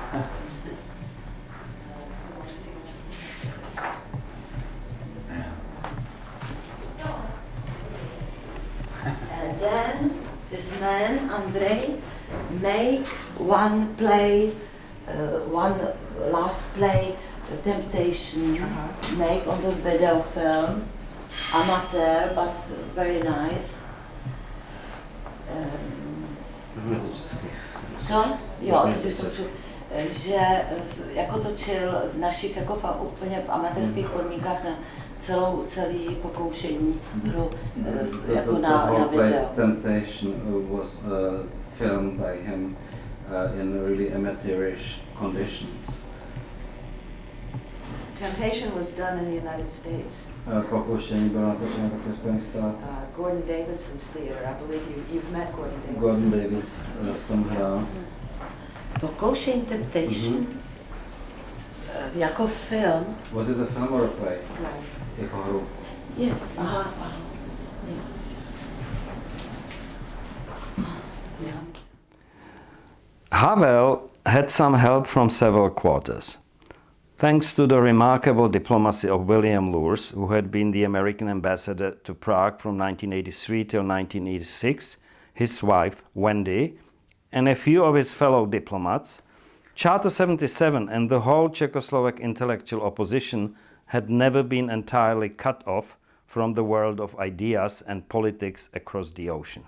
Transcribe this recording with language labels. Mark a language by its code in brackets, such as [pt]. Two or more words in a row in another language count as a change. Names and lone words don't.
[en] And then this man, Andrei, make one play, one last play, Temptation, make on the video film, amateur but very nice. [cs] Co? Jo, že jako točil v našich jako úplně v amatérských podmínkách na celý pokoušení pro jako na video. [en] Temptation was filmed by him in really amateurish conditions. Temptation was done in the United States. [cs] Pokoušení bylo natočeno také v Spojených státech. [en] Gordon Davidson's theater. I believe you've met Gordon Davidson. [cs] Gordon Davis v tom hrál. Pokoušení Temptation? Jako film? [en] Was it a film or a play? Play. [cs] Jako hru? [en] Yes. Aha. Yes. Havel had some help from several quarters. Thanks to the remarkable diplomacy of William Luers, who had been the American ambassador to Prague from 1983 till 1986, his wife, Wendy, and a few of his fellow diplomats, Charter 77 and the whole Czechoslovak intellectual opposition had never been entirely cut off from the world of ideas and politics across the ocean.